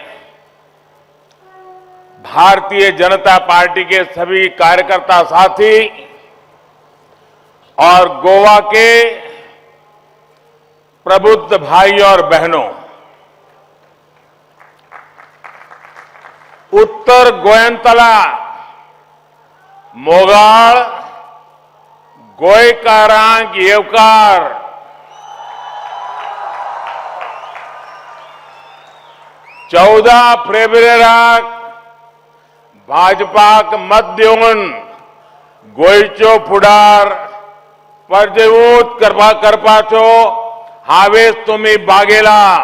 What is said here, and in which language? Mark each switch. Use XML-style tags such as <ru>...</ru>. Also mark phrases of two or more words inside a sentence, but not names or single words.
<hi>भारतीय जनता पार्टी के सभी कार्यकर्ता साथी और गोवा के प्रबुद्ध भाई और बहनों,</hi> <kok>उत्तर गोयंतला, मोगाळ, गोयकारांक येवकार, 14 फेब्रुवारीक भाजपाक मत दिवन गोयच्यो फुडार पर्जवूत करपाचो हावेस तुम्ही बागेला।</kok>